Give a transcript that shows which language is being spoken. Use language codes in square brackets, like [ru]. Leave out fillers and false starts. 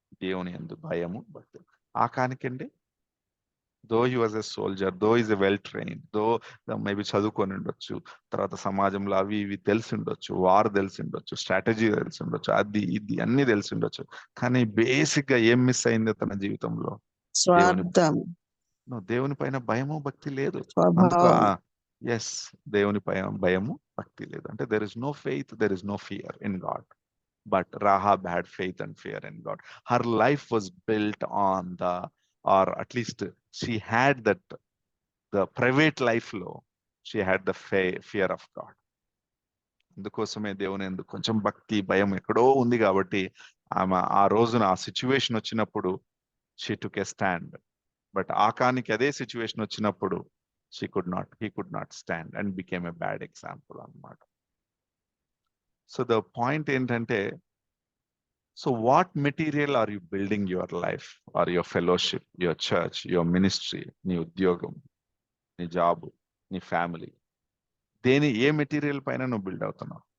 [te] దేవుని యందు భయము భక్తి. ఆకానికండి [en] though he was a soldier, though is a well train, [te] though maybe చదువుకొని ఉండొచ్చు, తర్వాత సమాజంలో అవి ఇవి తెలిసి ఉండొచ్చు, వార్ తెలిసి ఉండొచ్చు, స్ట్రాటజీ తెలిసి ఉండొచ్చు, అది ఇది అన్ని తెలిసి ఉండొచ్చు, కానీ బేసిక్ గా ఏం మిస్ అయింది తన జీవితంలో? స్వార్థం, దేవుని పైన భయము భక్తి లేదు. స్వభావం. ఎస్, దేవుని పైన భయము భక్తి లేదు. [en] అంటే there is no faith, there is no fear in God. But Rahab had faith and fear in God. Her life was built on or at least she had the private life low. She had the fear of God. [te] అందుకోసమే దేవుని ఎందుకు కొంచెం భక్తి భయం ఎక్కడో ఉంది కాబట్టి ఆమె ఆ రోజున ఆ సిచ్యువేషన్ వచ్చినప్పుడు [en] she took a stand. [te] But ఆకానికి అదే సిచ్యువేషన్ వచ్చినప్పుడు [en] he could not stand and became a bad example [te] అన్నమాట. సో ద పాయింట్ ఏంటంటే, [en] so what material are you building your life or your fellowship, your church, your ministry, [te] నీ ఉద్యోగం, నీ job, నీ family, ఏ material పైన నువ్వు build అవుతున్నావు?